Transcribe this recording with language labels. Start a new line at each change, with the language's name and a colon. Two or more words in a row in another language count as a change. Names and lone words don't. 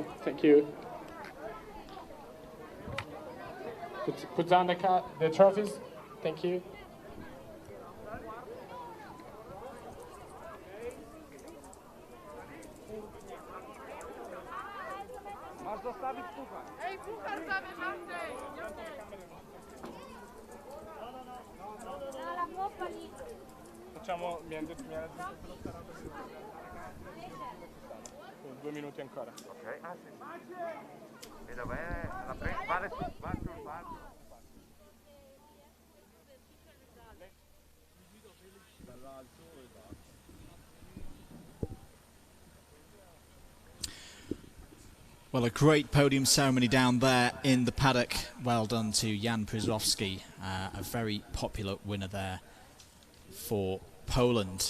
English: Thank you. Put down the trophies. Thank you.
Polish: Masz zostawić puchar. Ej, puchar zabierz, Andrzej!
Italian: Facciamo, mi hanno detto 2 minuti ancora. Ok, ah sì. E dov'è? Vale sul palco. Dall'alto e basta.
English: Well, a great podium ceremony down there in the paddock. Well done to Jan Prizrowski, a very popular winner there for Poland.